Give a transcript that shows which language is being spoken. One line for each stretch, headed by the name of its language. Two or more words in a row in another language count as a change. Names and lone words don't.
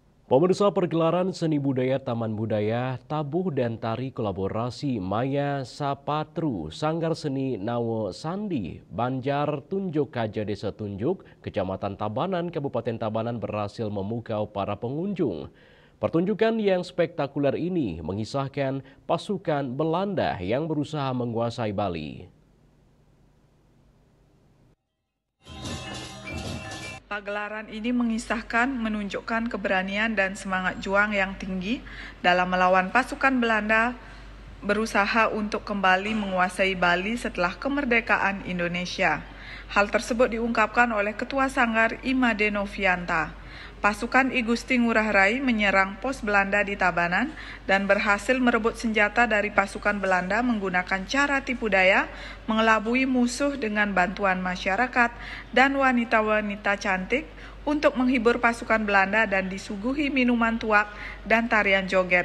Indonesian: Pemirsa, pergelaran seni budaya Taman Budaya Tabuh dan Tari Kolaborasi Maya Sapatru Sanggar Seni Nawo Sandi Banjar Tunjuk Kaja Desa Tunjuk Kecamatan Tabanan Kabupaten Tabanan berhasil memukau para pengunjung. Pertunjukan yang spektakuler ini mengisahkan pasukan Belanda yang berusaha menguasai Bali. Pagelaran ini menunjukkan keberanian dan semangat juang yang tinggi dalam melawan pasukan Belanda berusaha untuk kembali menguasai Bali setelah kemerdekaan Indonesia. Hal tersebut diungkapkan oleh Ketua Sanggar Imade Novianta. Pasukan I Gusti Ngurah Rai menyerang pos Belanda di Tabanan dan berhasil merebut senjata dari pasukan Belanda menggunakan cara tipu daya, mengelabui musuh dengan bantuan masyarakat dan wanita-wanita cantik untuk menghibur pasukan Belanda dan disuguhi minuman tuak dan tarian joget.